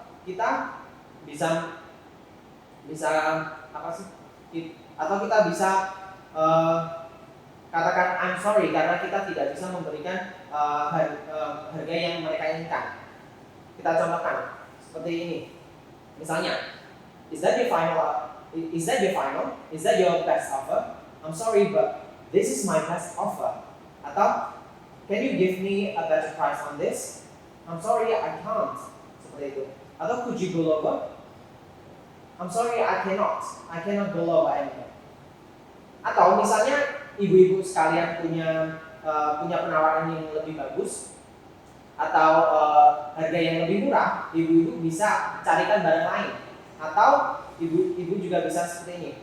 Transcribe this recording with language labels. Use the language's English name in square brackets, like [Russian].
[Indonesian] kita bisa apa sih? Atau kita bisa katakan [English] I'm sorry [Indonesian] karena kita tidak bisa memberikan harga yang mereka inginkan. Kita contohkan seperti ini. Misalnya, [English] is that your final? Is that your best offer? I'm sorry, but this is my best offer. [Indonesian] Atau, [English] can you give me a better price on this? I'm sorry, I can't. [Indonesian] Seperti itu. Atau, [English] could you go lower? I'm sorry, I cannot go lower anymore. [Indonesian] Atau misalnya ibu-ibu sekalian punya penawaran yang lebih bagus atau harga yang lebih murah, ibu-ibu bisa carikan barang lain. Atau ibu juga bisa seperti ini.